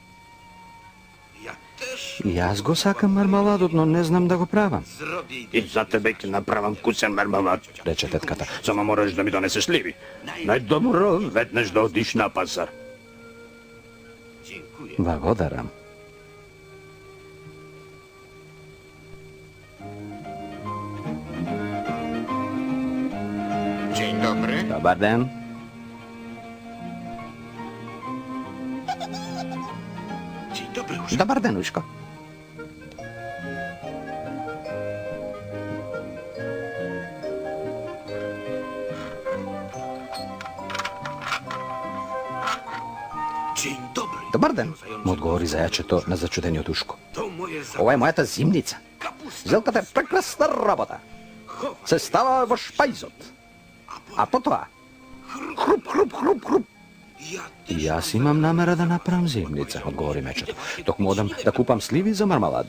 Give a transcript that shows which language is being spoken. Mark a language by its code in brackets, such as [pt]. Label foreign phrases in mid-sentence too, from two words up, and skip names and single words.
[mk] И јас го сакам мармаладот, но не знам да го правам, И за тебе ќе направам вкусен мармалад. рече тетката. Само мораш да ми донесеш сливи. Најдобро веднаш да одиш на пазар. Благодарам. [pl] Dzień dobry. [mk] Добар ден. [pl] Dzień dobry już. [mk] Добар ден, Ушко. [pl] Dzień dobry. [mk] Добар ден. Му одговори зајачето на зачудениот Ушко. [pl] To moje [mk] Ова е мојата зимница. [pl] kapusta. [mk] Зелката е прекрасна работа. Се става во шпајзот. А потоа, хруп, Јас имам намера да направам зимница, одговори мечето. Токму одам да купам сливи за мармалад.